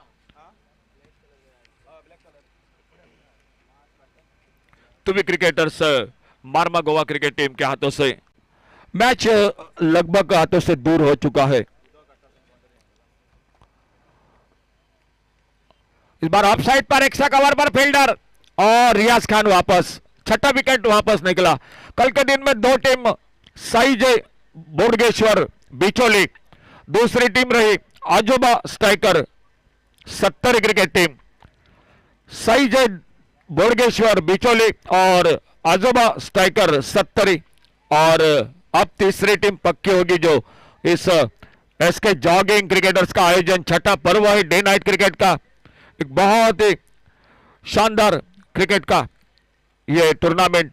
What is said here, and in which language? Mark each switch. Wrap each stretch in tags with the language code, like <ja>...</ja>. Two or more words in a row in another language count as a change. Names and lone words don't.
<hi>तुवी क्रिकेटर्स मारमा गोवा क्रिकेट टीम के हाथों से मैच लगभग हाथों से दूर हो चुका है। इस बार</hi> <en>off side</en> <hi>पर</hi> <en>extra cover</en> <hi>पर फील्डर, और रियाज खान वापस, छठा विकेट वापस निकला। कल के दिन में 2 टीम साईजय बोडगेश्वर बिचोली, दूसरी टीम रही आजोबा स्ट्राइकर 70 क्रिकेट टीम। साईजय बोडगेश्वर बिचोली और आजोबा स्ट्राइकर 70, और अब तीसरी टीम पक्की होगी जो इस एसके जॉगिंग क्रिकेटर्स का आयोजन, छठा पर्व है</hi> <en>day night</en> <hi>क्रिकेट का, एक बहुत ही शानदार क्रिकेट का ये टूर्नामेंट।</hi>